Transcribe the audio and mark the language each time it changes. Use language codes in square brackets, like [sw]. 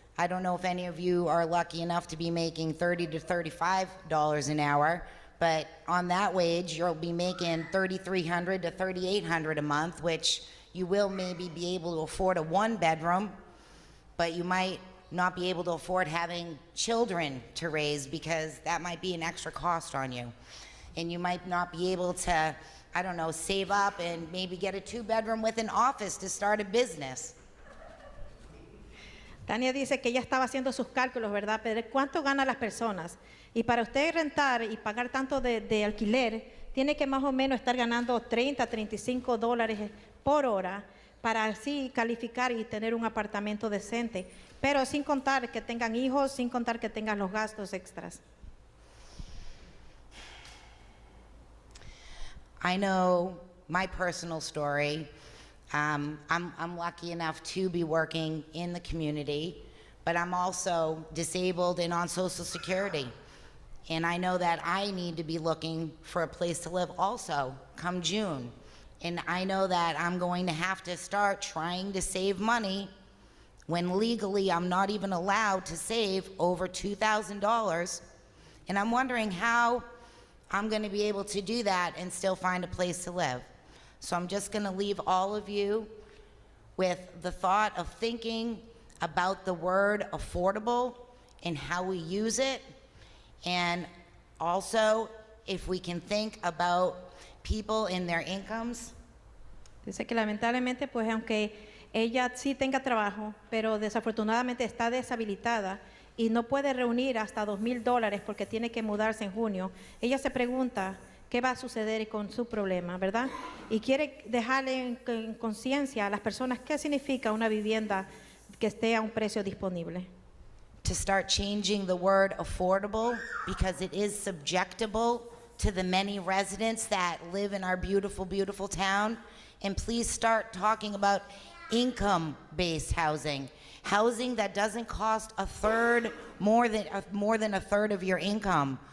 [en] I don't know if any of you are lucky enough to be making $30 to $35 an hour, but on that wage, you'll be making $3,300 to $3,800 a month, which you will maybe be able to afford a one-bedroom, but you might not be able to afford having children to raise because that might be an extra cost on you. And you might not be able to, I don't know, save up and maybe get a two-bedroom with an office to start a business. [es] Tania dice que ella estaba haciendo sus cálculos, ¿verdad? Pero ¿cuánto ganan las personas? Y para usted rentar y pagar tanto de alquiler, tiene que más o menos estar ganando $30, $35 por hora para así calificar y tener un apartamento decente. Pero sin contar que tengan hijos, sin contar que tengan los gastos extras. [en] I know my personal story. I'm lucky enough to be working in the community, but I'm also disabled and on Social Security. And I know that I need to be looking for a place to live also come June. And I know that I'm going to have to start trying to save money when legally I'm not even allowed to save over $2,000. And I'm wondering how I'm going to be able to do that and still find a place to live. So I'm just going to leave all of you with the thought of thinking about the word affordable and how we use it. And also, if we can think about people and their incomes. [es] Dice que lamentablemente, pues aunque ella sí tenga trabajo, pero desafortunadamente está deshabilitada y no puede reunir hasta $2,000 porque tiene que mudarse en junio, ella se pregunta qué va a suceder con su problema, ¿verdad? Y quiere dejarle en conciencia a las personas qué significa una vivienda que esté a un precio disponible. [en] To start changing the word affordable because it is subjectable to the many residents that live in our beautiful, beautiful town. And please start talking about income-based housing. Housing that doesn't cost more than a third of your income.